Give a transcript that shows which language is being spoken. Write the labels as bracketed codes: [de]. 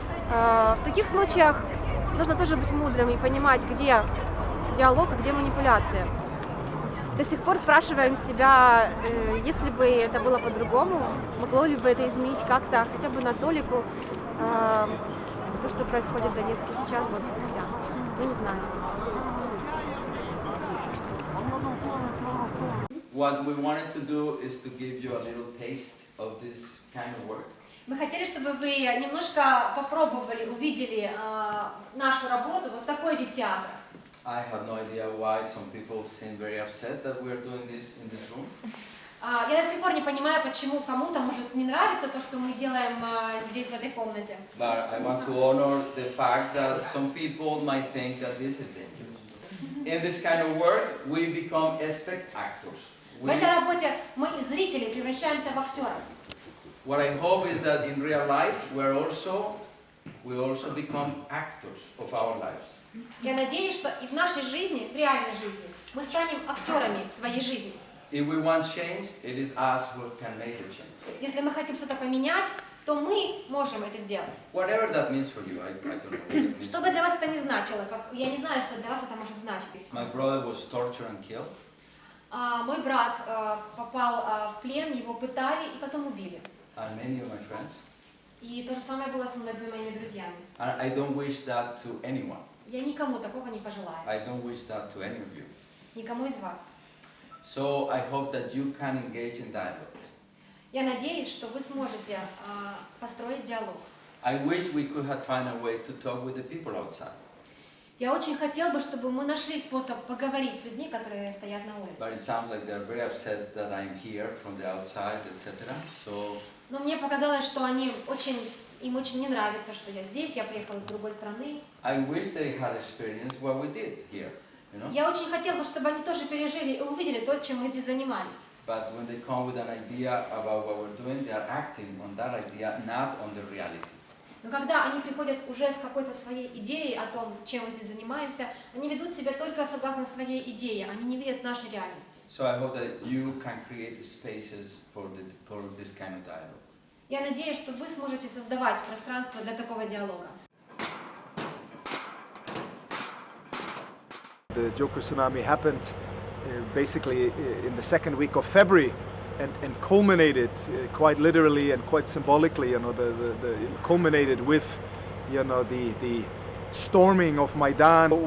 [ru] В таких случаях нужно тоже быть мудрым и понимать, где диалог, а где манипуляция. До сих пор спрашиваем себя, если бы это было по-другому, могло ли бы это изменить как-то, хотя бы на толику, то, что происходит в Донецке сейчас, год спустя. Мы не знаем. [en] what we wanted to do is to give you a little taste of this kind of work. [ru] Мы хотели, чтобы вы немножко попробовали, увидели нашу работу, вот такой вид театра. [en] I have no idea why some people seem very upset that we are doing this in this room. [ru] Я до сих пор не понимаю, почему кому-то может не нравиться то, что мы делаем здесь, в этой комнате. [en] But I want to honor the fact that some people might think that this is dangerous. In this kind of work, we become expert actors. [ru] В этой работе мы из зрителей превращаемся в актеров. [en] What I hope is that in real life, we also become actors of our lives. [ru] Я надеюсь, что и в нашей жизни, в реальной жизни, мы станем актерами своей жизни. [en] If we want change, it is us who can make a change. [ru] Если мы хотим что-то поменять, то мы можем это сделать. [en] Whatever that means for you, I don't know. [ru] Что бы для вас это ни значило, я не знаю, что для вас это может значить. [en] My brother was tortured and killed. [ru] Мой брат попал в плен, его пытали и потом убили. [en] And many of my friends. [ru] И то же самое было со многими моими друзьями. [en] And I don't wish that to anyone. [ru] Я никому такого не пожелаю. [en] I don't wish that to any of you. [ru] Никому из вас. [en] So I hope that you can engage in dialogue. [ru] Я надеюсь, что вы сможете построить диалог. [en] I wish we could have found a way to talk with the people outside. [ru] Я очень хотел бы, чтобы мы нашли способ поговорить с людьми, которые стоят на улице. [en] But it sounds like they're very upset that I'm here from the outside, etc. So. [ru] Но мне показалось, что им очень не нравится, что я здесь, я приехала с другой страны. [en] I wish they had experienced what we did here. You know? [ru] Я очень хотела бы, чтобы они тоже пережили и увидели то, чем мы здесь занимались. [en] But when they come with an idea about what we're doing, they are acting on that idea, not on the reality. [ru] Но когда они приходят уже с какой-то своей идеей о том, чем мы здесь занимаемся, они ведут себя только согласно своей идее, они не видят нашей реальности. [en] So I hope that you can create spaces for this kind of dialogue. [ru] Я надеюсь, что вы сможете создавать пространство для такого диалога. [en] The Joker tsunami happened basically in the second week of February and culminated quite literally and quite symbolically, culminated with, the storming of Maidan.